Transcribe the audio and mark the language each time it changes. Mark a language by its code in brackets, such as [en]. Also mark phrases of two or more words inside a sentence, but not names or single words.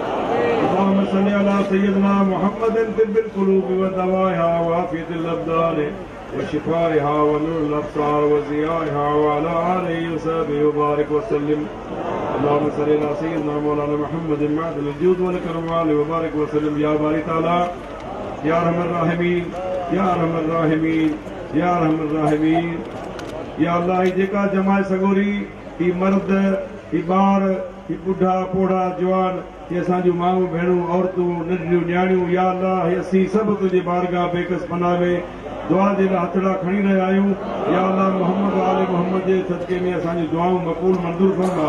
[ar] اللهم صل على سيدنا محمد طب القلوب ودوائها وعافية الأبدان وشفائها ونور الأبصار وضيائها وعلى آله وصحبه وبارك وسلم. اللهم صل على سيدنا مولانا محمد معدن الجود والكرم وبارك وسلم. يا باري تعالى يا أرحم الراحمين يا أرحم الراحمين يا أرحم الراحمين. يا الله [sd] जेका जमाए सगोरी ही मर्द ही ॿार ही बुढ़ा पोढ़ा जवान ये असांजूं माऊं भेणूं औरतूं नंढियूं न्याणियूं, [ar] يا الله [sd] हे असीं सभु तुंहिंजे बारगाह बेकस पनाह में दुआ जे लाइ हथड़ा खणी रहिया आहियूं। [ar] يا الله [sd] मोहम्मद आले मोहम्मद जे सदके में असांजी दुआऊं मक़बूल मंज़ूर फरमा।